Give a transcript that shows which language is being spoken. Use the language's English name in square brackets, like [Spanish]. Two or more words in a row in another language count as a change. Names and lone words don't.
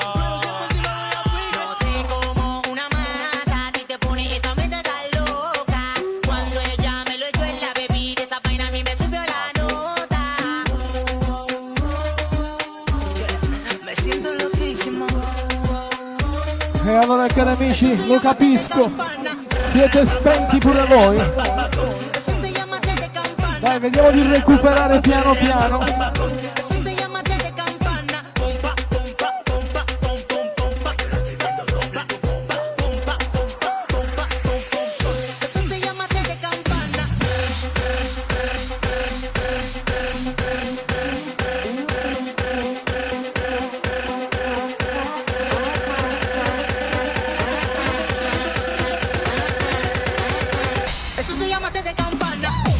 [Spanish] No sé cómo una mata a ti te pone esa mente tan loca. Cuando ella me lo echó en la bebida, esa vaina a mí me subió la nota. Me siento loquísimo. [Italian] E allora cari amici, lo capisco. Siete spenti pure voi. [Spanish] Eso se llama té de campana. [Italian] Dai, vediamo di recuperare piano piano. [Spanish] Eso se llama té de campana. Pompa, pompa, pompa, pom, pom, pompa. Yo la estoy viendo doble. Pompa, pompa, pompa, pompa, pom, pom, pom. Eso se llama té de campana. Eso se llama té de campana.